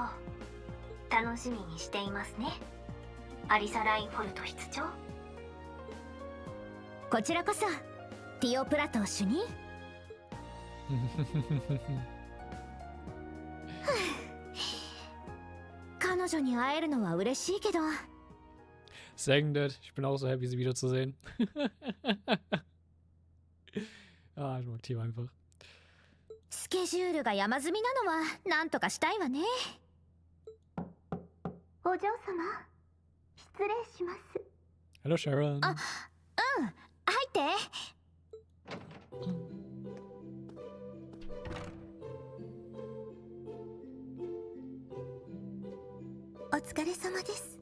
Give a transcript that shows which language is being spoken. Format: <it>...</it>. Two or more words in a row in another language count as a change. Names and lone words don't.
<ja>楽しみにしていますね。アリサ・ラインフォルト室長。こちらこそティオプラト主任。彼女に会えるのは嬉しいけど。</ja> <de>Segnet, ich bin auch</de> <en>so happy,</en> <de>sie wiederzusehen. Ah, ich mag Team einfach.</de> <ja>スケジュールが山積みなのはなんとかしたいわね。お嬢様、失礼します。</ja> <en>Hello, Sharon.</en> <ja>あ、うん、入って。お疲れ様です。</ja>